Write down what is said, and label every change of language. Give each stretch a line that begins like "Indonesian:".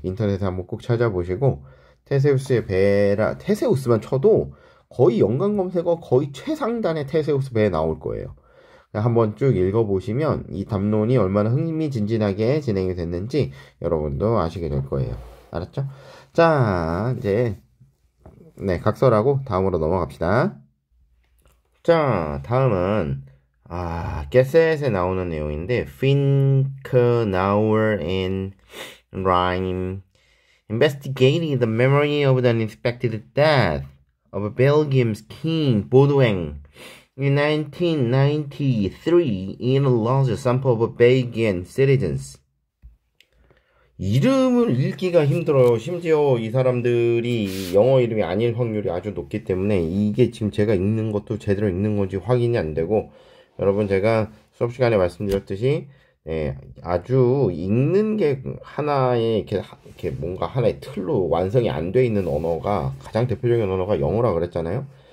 Korean: 인터넷에 한번 꼭 찾아보시고 테세우스의 배라 테세우스만 쳐도 거의 연관 검색어 거의 최상단의 테세우스 배에 나올 거예요. 한번 쭉 읽어보시면 이 담론이 얼마나 흥미진진하게 진행이 됐는지 여러분도 아시게 될 거예요. 알았죠? 자, 이제 네, 각설하고 다음으로 넘어갑시다. 자, 다음은 게셋에 나오는 내용인데
English: Finkenauer and Rhyme investigating the memory of the unexpected death of Belgium's King Baudouin in 1993 in a large sample of Belgian citizens.
Korean: 이름을 읽기가 힘들어요. 심지어 이 사람들이 영어 이름이 아닐 확률이 아주 높기 때문에 이게 지금 제가 읽는 것도 제대로 읽는 건지 확인이 안 되고, 여러분 제가 수업 시간에 말씀드렸듯이 아주 읽는 게 하나의 이렇게 뭔가 하나의 틀로 완성이 안 돼 있는 언어가 가장 대표적인 언어가 영어라 그랬잖아요.